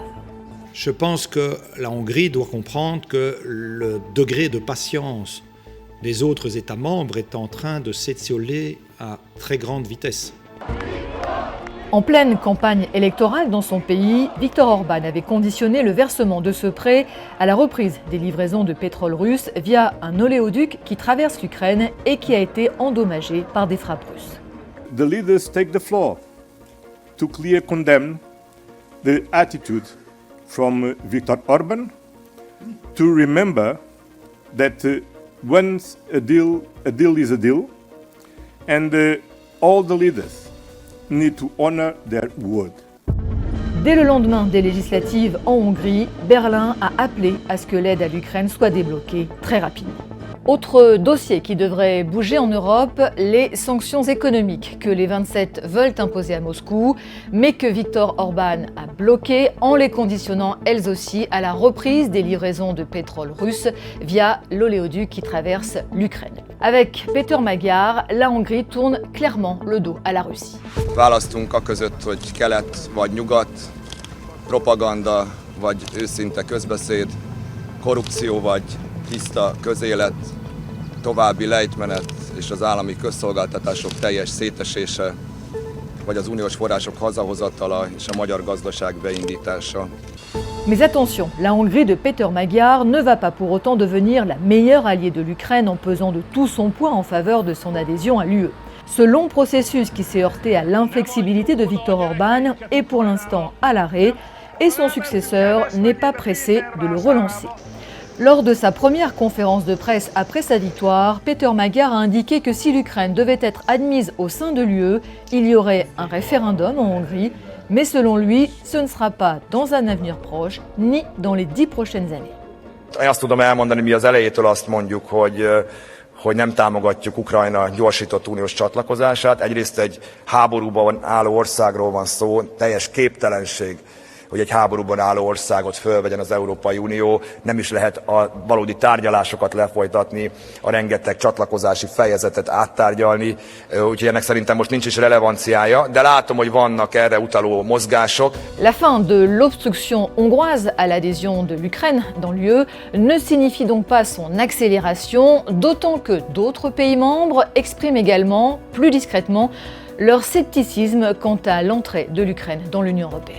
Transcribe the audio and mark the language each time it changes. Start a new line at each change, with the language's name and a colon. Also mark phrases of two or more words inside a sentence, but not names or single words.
French: Je pense que la Hongrie doit comprendre que le degré de patience des autres États membres est en train de s'étioler à très grande vitesse. En pleine campagne électorale dans son pays, Viktor Orbán avait conditionné le versement de ce prêt à la reprise des livraisons de pétrole russe via un oléoduc qui traverse l'Ukraine et qui a été endommagé par des frappes russes.
English: The leaders take the floor to clearly condemn the attitude from Viktor Orbán, to remember that once a deal is a deal, and all the leaders need to honor their word.
French: Dès le lendemain des législatives en Hongrie, Berlin a appelé à ce que l'aide à l'Ukraine soit débloquée très rapidement. Autre dossier qui devrait bouger en Europe, les sanctions économiques que les 27 veulent imposer à Moscou, mais que Viktor Orbán a bloquées en les conditionnant elles aussi à la reprise des livraisons de pétrole russe via l'oléoduc qui traverse l'Ukraine. Avec Péter Magyar, la Hongrie tourne clairement le dos à la Russie.
Hungarian: Választunk aközött, hogy kelet vagy nyugat, propaganda vagy őszinte közbeszéd, korrupció vagy tiszta közélet, további lejtmenet és az állami közszolgáltatások teljes szétesése, vagy az uniós források hazahozatala és a magyar gazdaság beindítása.
French: Mais attention, la Hongrie de Péter Magyar ne va pas pour autant devenir la meilleure alliée de l'Ukraine en pesant de tout son poids en faveur de son adhésion à l'UE. Ce long processus qui s'est heurté à l'inflexibilité de Viktor Orbán est pour l'instant à l'arrêt et son successeur n'est pas pressé de le relancer. Lors de sa première conférence de presse après sa victoire, Péter Magyar a indiqué que si l'Ukraine devait être admise au sein de l'UE, il y aurait un référendum en Hongrie, mais selon lui, ce ne sera pas dans un avenir proche, ni dans les 10 prochaines années.
Hungarian: Én azt tudom elmondani, mi az elejétől azt mondjuk, hogy nem támogatjuk Ukrajna gyorsított uniós csatlakozását. Egyrészt egy háborúban álló országról van szó, teljes képtelenség hogy egy háborúban álló országot fölvegyen az Európai Unió, nem is lehet a valódi tárgyalásokat lefolytatni, a rengeteg csatlakozási fejezetet áttárgyalni, úgyhogy ennek szerintem most nincs is relevanciája, de látom, hogy vannak erre utaló mozgások.
French: La fin de l'obstruction hongroise à l'adhésion de l'Ukraine dans l'UE ne signifie donc pas son accélération, d'autant que d'autres pays membres expriment également, plus discrètement, leur scepticisme quant à l'entrée de l'Ukraine dans l'Union européenne.